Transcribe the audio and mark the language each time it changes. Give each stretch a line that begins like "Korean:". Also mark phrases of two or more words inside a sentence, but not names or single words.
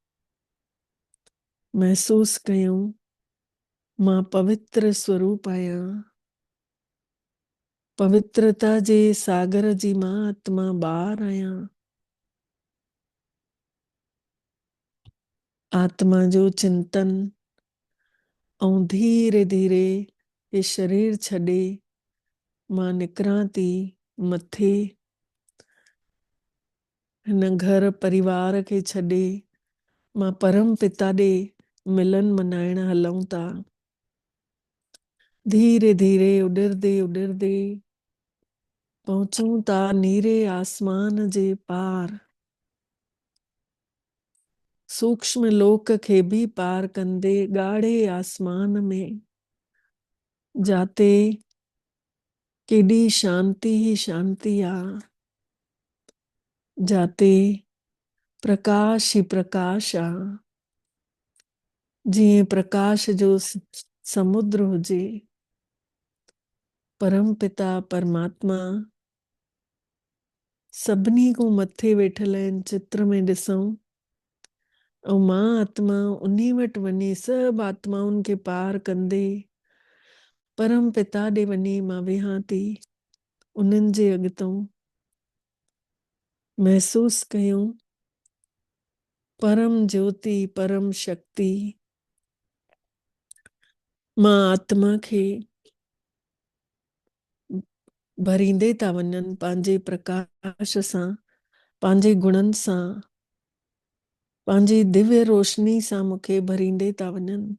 Sindhi: महसूस कयूं मां पवित्र स्वरूप आहियां। पवित्रता जे सागर जी मां आत्मा ॿार आहियां। आत्मा जो चिंतन ऐं धीरे धीरे ये शरीर छॾे मां निकिरां थी मथे, हिन घर परिवार खे छॾे मां परम पिता ॾे मिलन मनाइण हलूं था। धीरे धीरे उॾरदे उॾरदे पहुचूं था नीरे आसमान जे पार, सूक्ष्म लोक खे भी पार कंदे ॻाढ़े आसमान में, जाते केॾी शांती ही शांती आ, जाते प्रकाश ही प्रकाश आ। जीअं प्रकाश जो समुद्र हुजे। परम पिता परमात्मा सभिनी को मथे वेठल आहिनि चित्र में ॾिसूं, ऐं मां आत्मा उन्ही वटि वञी सभु आत्माउनि खे पार कंदे परम पिता ॾे वञी मां वेहां थी। उन्हनि जे अॻितों महसूस कयूं परम ज्योति परम शक्ति मां आत्मा खे भरींदे था वञनि पंहिंजे प्रकाश सां, पंहिंजे गुणनि सां, पंहिंजी दिव्य रोशनी सां मूंखे भरींदे था वञनि।